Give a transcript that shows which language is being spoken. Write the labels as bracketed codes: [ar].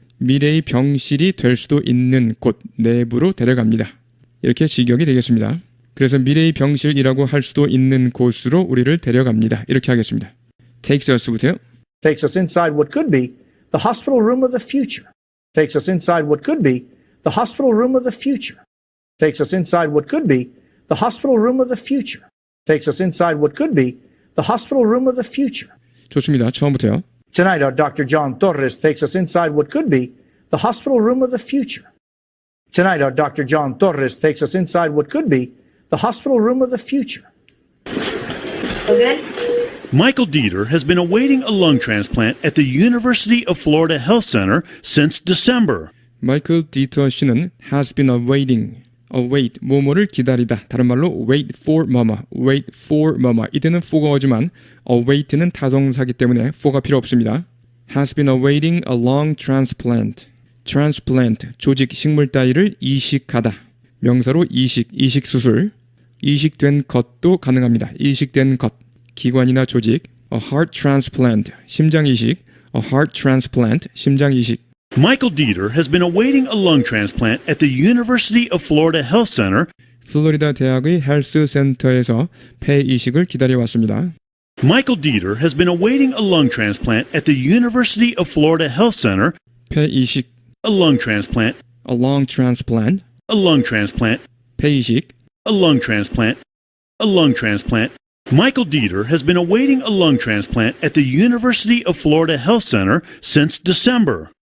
[ko] 미래의 병실이 될 수도 있는 곳 내부로 데려갑니다. 이렇게 직역이 되겠습니다. 그래서 미래의 병실이라고 할 수도 있는 곳으로 우리를 데려갑니다. 이렇게 하겠습니다. [en] takes us [ko] 부터요. [en] Takes us inside what could be the hospital room of the future. Takes us inside what could be the hospital room of the future. Takes us inside what could be the hospital room of the future. Takes us inside what could be the hospital room of the future. [ko] 좋습니다. 처음부터요. [en] Tonight, our Dr. John Torres takes us inside what could be the hospital room of the future. Tonight, our Dr. John Torres takes us inside what could be the hospital room of the future. Michael Dieter has been awaiting a lung transplant at the University of Florida Health Center since December. [ko] 마이클 디터 씨는 [en] has been await, [ko] 뭐뭐를 기다리다. 다른 말로 wait for 뭐뭐. 이때는 for가 오지만 await는 타동사기 때문에 for가 필요 없습니다. [en] has been awaiting a lung transplant. [ko] transplant, 조직, 식물 따위를 이식하다. 명사로 이식 수술. 이식된 것도 가능합니다. 이식된 것, 기관이나 조직. [en] a heart transplant, 심장 이식. a heart transplant, 심장 이식. Michael Dieter has been awaiting a lung transplant at the University of Florida Health Center. [ko] 플로리다 대학의 헬스 센터에서 폐 이식을 기다려왔습니다. [en] Michael Dieter has been awaiting a lung transplant at the University of Florida Health Center. [ko] 폐 이식, [en] A lung transplant. a lung transplant, A lung transplant. [ko] 폐 이식, [en] A lung transplant. A lung transplant. Michael Dieter has been awaiting a lung transplant at the University of Florida Health Center since December.